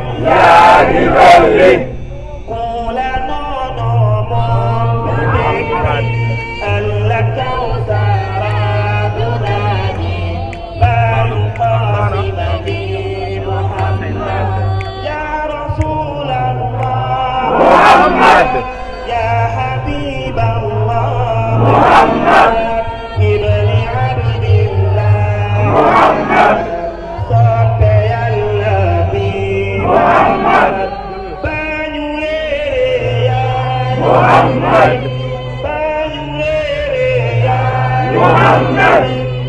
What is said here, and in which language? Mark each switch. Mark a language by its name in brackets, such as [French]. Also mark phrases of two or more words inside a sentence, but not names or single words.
[Wolof] yaa ngi jolli ku la noonu moom du dégg Allah kawsara du naani baayu Fatima bi Muhammad [Arabic] يا رسول الله [Wolof] محمد [Arabic] يا حبيب الله محمد ابن عبد الله محمد [Wolof] soppe Yàlla bi محمد bañu réere yaay محمد bañu réere yaay محمد